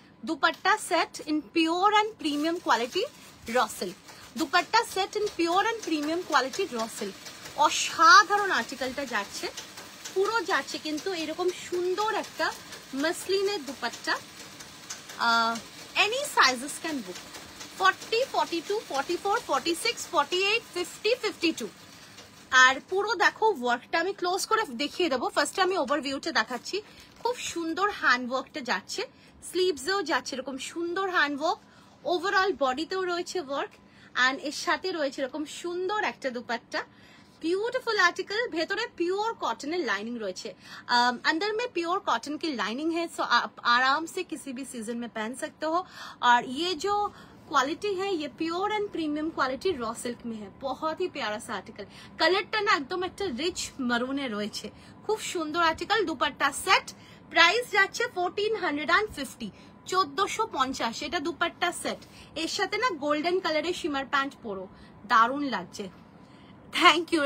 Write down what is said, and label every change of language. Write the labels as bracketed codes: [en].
[en] Dupatta set in pure and premium quality raw silk. Dupatta set in pure and premium quality raw silk. [bn] অসাধারণ আর্টিকেলটা যাচ্ছে, পুরো যাচ্ছে কিন্তু এরকম সুন্দর একটা মাসলিনের dupatta. [en] Any sizes can book. 40, 42, 44, 46, 48, 50, 52. [bn] আর পুরো দেখো ওয়ার্কটা আমি ক্লোজ করে দেখিয়ে দেবো। ফার্স্টে আমি ওভারভিউটা দেখাচ্ছি। খুব সুন্দর হ্যান্ড ওয়ার্কটা যাচ্ছে, স্লিভসেও যাচ্ছে এরকম সুন্দর হ্যান্ড ওয়ার্ক, ওভারঅল বডিতেও রয়েছে ওয়ার্ক, অ্যান্ড এর সাথে রয়েছে এরকম সুন্দর একটা dupatta. [hi] Beautiful article, भेतरे pure cotton lining रही है, अंदर में प्योर कॉटन की लाइनिंग है, सो आप आराम से किसी भी सीजन में पहन सकते हो। और ये जो क्वालिटी है ये pure and premium quality raw silk में है। बहुत ही प्यारा सा आर्टिकल, [bn] कलरটা না একদম একটা রিচ মারুনে রয়েছে, খুব সুন্দর আর্টিকেল। দুপাট্টা সেট, প্রাইস যাচ্ছে 1450, 1450। এটা দুপাট্টা সেট, এর সাথে না গোল্ডেন কালারের শিমার প্যান্ট পরো, দারুণ লাগছে। Thank you.